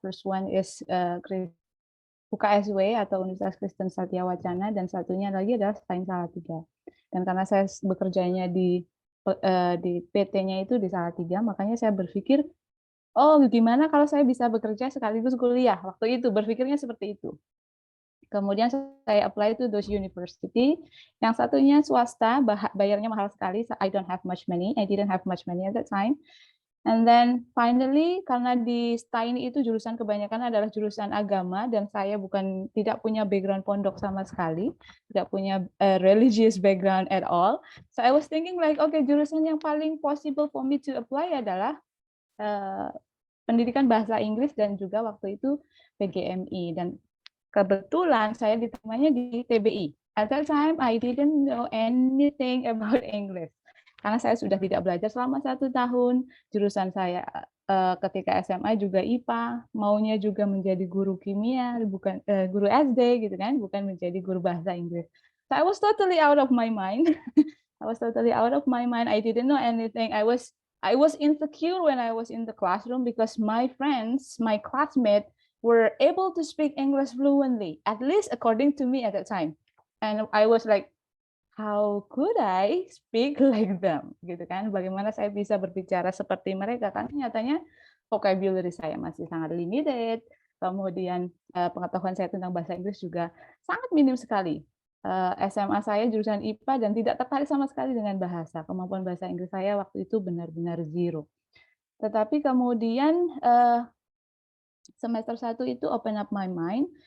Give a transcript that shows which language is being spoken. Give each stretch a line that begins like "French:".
English: First one is
Indonesian: UKSW atau Universitas Kristen Satya Wacana, dan satunya lagi adalah Sains Salatiga. Dan karena saya bekerjanya di PT-nya itu di Salatiga, makanya saya berpikir, oh, gimana kalau saya bisa bekerja sekaligus kuliah? Waktu itu berpikirnya seperti itu. Kemudian saya apply
English: to those university.
Indonesian: Yang satunya swasta, bayarnya mahal sekali.
English: I don't have much money. I didn't have much money at that time. And then finally,
Indonesian: karena di STAIN itu jurusan kebanyakan adalah jurusan agama dan saya tidak punya background pondok sama sekali, tidak punya
English: religious background at all. So I was thinking like, okay,
Indonesian: jurusan yang paling
English: possible for me to apply
Indonesian: adalah pendidikan bahasa Inggris dan juga waktu itu PGMI, dan kebetulan saya diterimanya di TBI.
English: At that time I didn't know anything about English
Indonesian: karena saya sudah tidak belajar selama 1 tahun. Jurusan saya ketika SMA juga IPA, maunya juga menjadi guru kimia, bukan guru SD gitu kan, bukan menjadi guru bahasa Inggris.
English: So I was totally out of my mind. I was totally out of my mind. I didn't know anything. I was insecure when I was in the classroom because my friends, my classmates were able to speak English fluently, at least according to me at that time. And I was like, how could I speak like them?
Indonesian: Gitu kan? Bagaimana saya bisa berbicara seperti mereka? Karena nyatanya vocabulary saya masih sangat limited. Kemudian pengetahuan saya tentang bahasa Inggris juga sangat minim sekali. SMA saya jurusan IPA dan tidak tertarik sama sekali dengan bahasa. Kemampuan bahasa Inggris saya waktu itu benar-benar zero. Tetapi kemudian semester 1 itu
English: open up my mind.